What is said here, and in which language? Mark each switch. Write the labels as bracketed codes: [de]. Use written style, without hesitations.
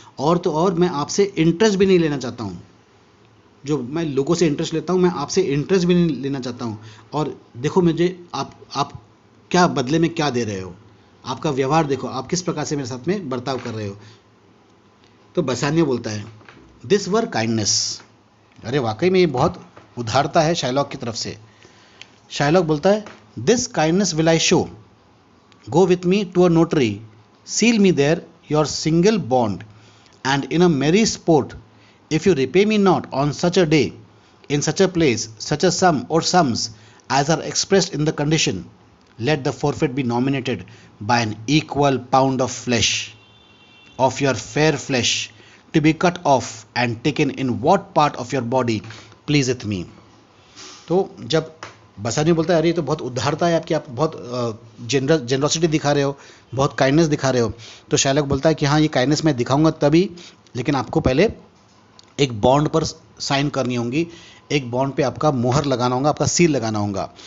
[hi] और तो और मैं आपसे इंटरेस्ट भी नहीं लेना चाहता हूँ। जो मैं लोगों से इंटरेस्ट लेता हूँ, मैं आपसे इंटरेस्ट भी नहीं लेना चाहता हूँ। और देखो मुझे आप क्या बदले में क्या दे रहे हो, आपका व्यवहार देखो, आप किस प्रकार से मेरे साथ में बर्ताव कर रहे हो। तो बसानियो बोलता है [en] This were kindness. [hi] अरे वाकई में ये बहुत उदारता है शाइलॉक की तरफ से। शाइलॉक बोलता है [en] This kindness will I show, go with me to a notary, seal me there your single bond, and in a merry sport, if you repay me not on such a day, in such a place, such a sum or sums as are expressed in the condition, let the forfeit be nominated by an equal pound of flesh, of your fair flesh, to be cut off and taken in what part of your body pleaseth me. [hi] तो जब बसानियो बोलता है अरे ये तो बहुत उदारता है आपकी, आप बहुत जेनरोसिटी दिखा रहे हो, बहुत काइंडनेस दिखा रहे हो, तो शाइलॉक बोलता है कि हाँ ये काइंडनेस मैं दिखाऊंगा तभी, लेकिन आपको पहले एक बॉन्ड पर साइन करनी होगी, एक बॉन्ड पे आपका मोहर लगाना होगा, आपका सील लगाना होगा।